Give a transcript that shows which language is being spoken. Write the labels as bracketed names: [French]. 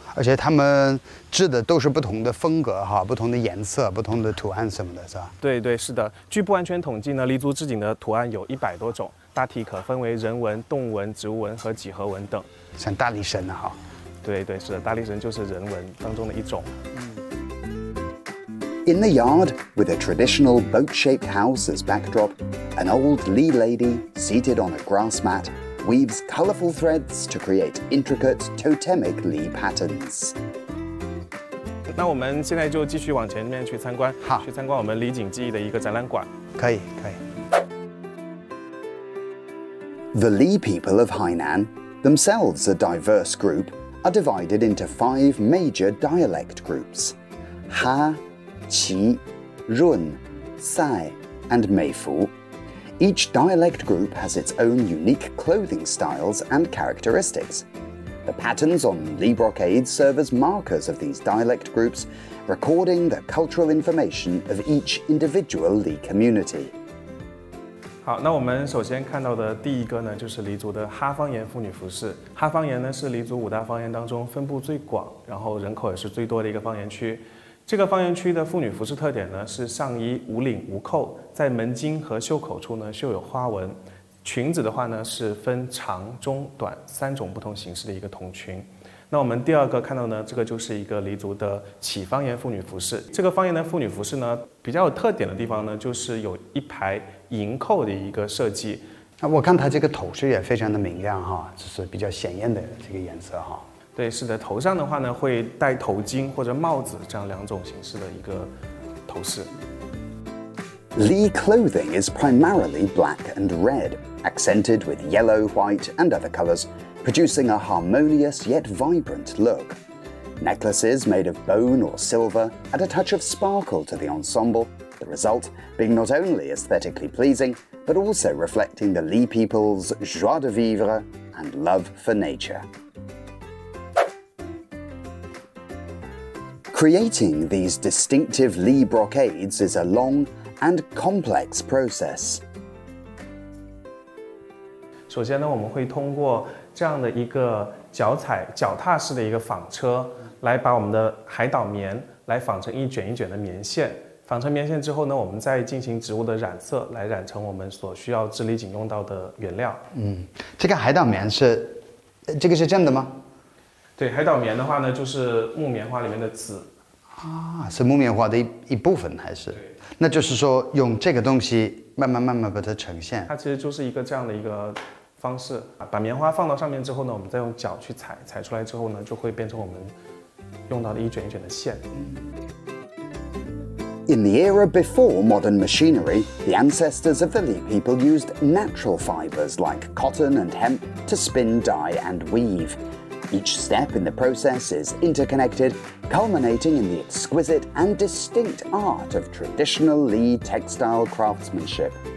[Chinese] 而且他们织的都是不同的风格哈，不同的颜色、不同的图案什么的，是吧？对对，是的。据不完全统计呢，黎族织锦的图案有100多种，大体可分为人纹、动纹、植物纹和几何纹等。像大力神呢，哈？对对，是的，大力神就是人纹当中的一种。 [English] In the yard, with a traditional boat-shaped house as backdrop, an old Li lady seated on a grass mat. Weaves colorful threads to create intricate totemic Li patterns. [Chinese] 那我们现在就继续往前面去参观，好，去参观我们黎景记忆的一个展览馆。可以，可以。 [English] The Li people of Hainan, themselves a diverse group, are divided into 5 major dialect groups: Ha, Qi, Run, Sai, and Meifu. Each dialect group has its own unique clothing styles and characteristics. The patterns on Li brocade serve as markers of these dialect groups, recording the cultural information of each individual Li community. [Chinese] 好，那我们首先看到的第一个呢，就是黎族的哈方言妇女服饰。哈方言呢，是黎族五大方言当中分布最广，然后人口也是最多的一个方言区。这个方言区的妇女服饰特点呢，是上衣无领无扣，在门襟和袖口处呢绣有花纹。裙子的话呢，是分长、中、短3种不同形式的一个筒裙。那我们第二个看到呢，这个就是一个黎族的起方言妇女服饰。这个方言的妇女服饰呢，比较有特点的地方呢，就是有一排银扣的一个设计。那我看它这个头饰也非常的明亮哈，就是比较显艳的这个颜色哈。对，是的，头上的话呢会戴头巾或者帽子，这样2种形式的一个头饰。 [English] Li clothing is primarily black and red, accented with yellow, white, and other colors, producing a harmonious yet vibrant look. Necklaces made of bone or silver add a touch of sparkle to the ensemble, the result being not only aesthetically pleasing, but also reflecting the Li people's joie de vivre and love for nature. Creating these distinctive Li brocades is a long and complex process. [Chinese] 首先呢，我们会通过这样的一个脚踏式的一个纺车，来把我们的海岛棉来纺成一卷一卷的棉线。纺成棉线之后呢，我们再进行植物的染色，来染成我们所需要织礼锦用到的原料。这个海岛棉是，这个是真的吗？对，海岛棉的话呢，就是木棉花里面的籽，是木棉花的一部分还是？对，那就是说用这个东西慢慢把它呈现。它其实就是一个这样的一个方式，把棉花放到上面之后呢，我们再用脚去踩，踩出来之后呢，就会变成我们用到的一卷一卷的线。 [English] In the era before modern machinery, the ancestors of the Li people used natural fibers like cotton and hemp to spin, dye, and weave. Each step in the process is interconnected, culminating in the exquisite and distinct art of traditional Li textile craftsmanship.